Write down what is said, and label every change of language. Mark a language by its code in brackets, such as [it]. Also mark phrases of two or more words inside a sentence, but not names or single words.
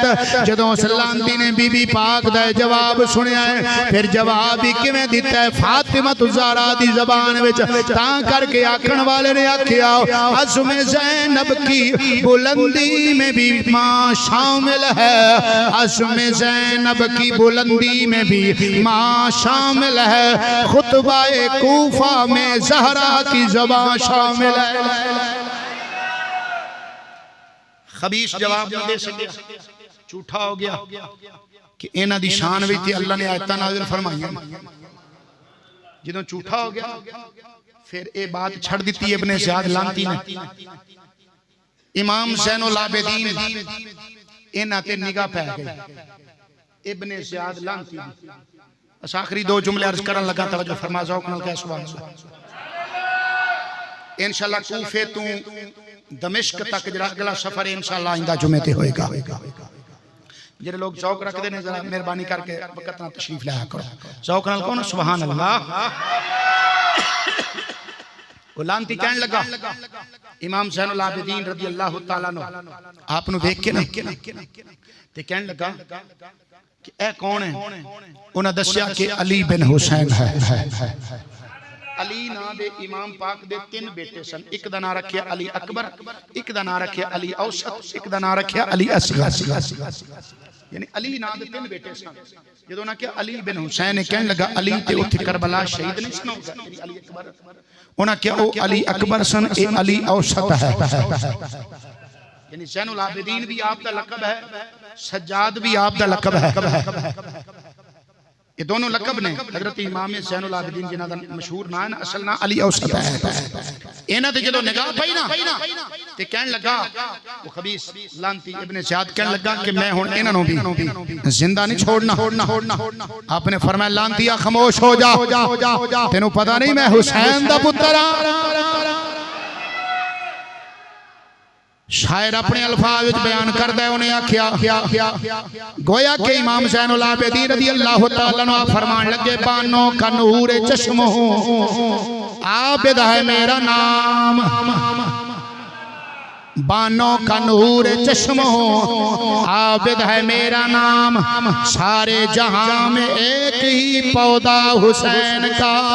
[pa] جدوں سلامتی نے بی بی پاک دا جواب سنیا ہے، پھر جواب ہی کیویں دیتا ہے فاطمہ الزہرا دی زبان وچ، تاں کر کے آکھن والے نے آکھیا [ur] عزم زینب کی بلندی میں بھی ماں شامل ہے، عزم زینب کی بلندی میں بھی ماں شامل ہے، خطبہ کوفہ میں زہرا کی زبان شامل ہے۔ [pa] خبیث جواب نہ دے سکے، جھوٹا ہو گیا کہ انہاں دی شان وچ تے اللہ نے آیتاں نازل فرمائیاں۔ جدوں جھوٹا ہو گیا پھر اے بات چھڑ دیتی ابن زیاد لانتی نے۔ امام زین العابدین انہاں تے نگاہ پہ گئی، ابن زیاد لانتی نے۔ بس آخری دو جملے عرض کرن لگا، توجہ فرما، ذوق نال کہہ [ar] سبحان اللہ۔ [pa] انشاءاللہ کوفے تو دمشق تک جڑا اگلا سفر انشاءاللہ آئندہ جمعے تے ہوئے گا۔ جڑے لوگ ذوق رکھ دے نے ذرا مہربانی کر کے وقت نہ تشریف لایا کرو، ذوق نال کہو نا [ar] سبحان اللہ۔ [pa] لانتی کہنے لگا امام زین العابدین [ar] رضی اللہ تعالیٰ عنہ [pa] آپ نو دیکھ کے نا تے کہنے لگا کہ اے کون ہے؟ انہاں دسیا کہ علی بن حسین ہے۔ علی نا دے امام پاک دے 3 بیٹے سن، ایک دا نام رکھیا علی اکبر، ایک دا نام رکھیا علی اوسط، ایک دا نام رکھیا علی اصغر۔ یعنی علی نا دے 3 بیٹے سن۔ جدوں نہ کہ علی بن حسین کہنے لگا علی تے اوتھے کربلا شہید نہیں سن ہوگا، علی اکبر انہاں کہ او علی اکبر سن، اے علی اوسط ہے۔ یعنی زین العابدین بھی آپ دا لقب ہے، سجاد بھی آپ دا لقب ہے۔ یہ دونوں لقب نے حضرت امام زین العابدین جنہاں دا مشہور نام ہے، اصل نام علی اوسط ہے۔ انہاں تے جدوں نگاہ پئی نا تے کہن لگا وہ خبیث لانتی ابن زیاد کہن لگا کہ میں ہن انہاں نوں بھی زندہ نہیں چھوڑنا۔ آپ نے فرمایا لانتیا خاموش ہو جا، تینوں پتہ نہیں میں حسین دا پتر ہاں۔ [ur] شاعر اپنے الفاظ بیان کردہ ہے، [pa] انہیں آکھیا گویا کہ امام زین العابدین رضی اللہ تعالیٰ عنہ فرمان لگے [ur] بانوں کا نور چشم ہوں، عابد ہے میرا نام، بانوں کا نور چشم ہوں، عابد ہے میرا نام، سارے جہاں میں ایک ہی پودا حسین کا۔